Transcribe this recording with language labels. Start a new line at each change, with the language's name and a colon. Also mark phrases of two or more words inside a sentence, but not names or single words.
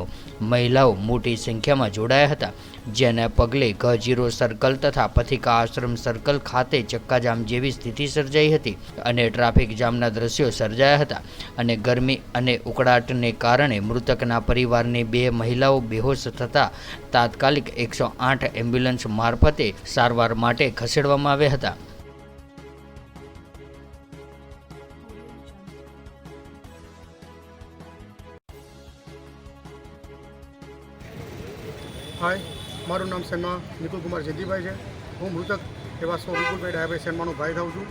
Gujarati: મહિલાઓ મોટી સંખ્યામાં જોડાયા હતા, જેના પગલે G0 સર્કલ તથા પથિકા આશ્રમ સર્કલ ખાતે ચક્કાજામ જેવી સ્થિતિ સર્જાઈ હતી અને ટ્રાફિક જામના દ્રશ્યો સર્જાયા હતા અને ગરમી અને ઉકળાટને કારણે મૃતકના પરિવારની 2 મહિલાઓ બેહોશ થતા તાત્કાલિક 108 એમ્બ્યુલન્સ મારફતે સારવાર માટે ખસેડવામાં આવ્યા હતા। હાય, મારૂ નામ સેનમા નિકુલ કુમાર જયંતીભાઈ હૈ। હું મૃતક એવં વિપુલભાઈ ડાયાભાઈ સેનમાનો ભાઈ થાઉં છું।